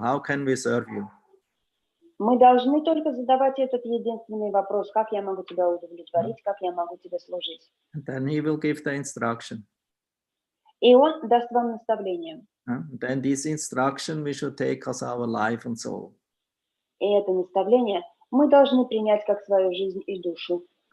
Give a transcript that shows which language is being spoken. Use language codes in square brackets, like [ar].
[en] How can we serve you? [ru] Мы должны только задавать этот единственный вопрос: как я могу тебя удовлетворить, как я могу тебе служить? [en] And then he will give the instruction. [ru] И он даст вам наставление. [en] Then this instruction we should take as our life and soul. [ru] И это наставление мы должны принять как свою жизнь и душу.